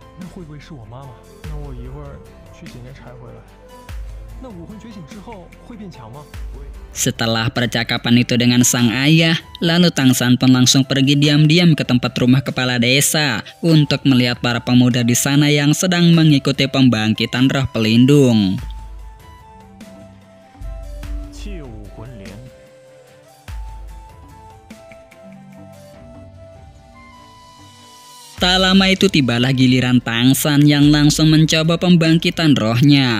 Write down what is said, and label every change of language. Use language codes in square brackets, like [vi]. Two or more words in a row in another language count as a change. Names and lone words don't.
[zh] 会不会是我妈妈？那我一会儿去捡件柴回来。那武魂觉醒之后会变强吗？ [id] Setelah percakapan itu dengan sang ayah, lalu Tangshan pun langsung pergi diam-diam ke tempat rumah kepala desa untuk melihat para pemuda di sana yang sedang mengikuti pembangkitan roh pelindung. Tak lama itu tibalah giliran Tangshan yang langsung mencoba pembangkitan rohnya.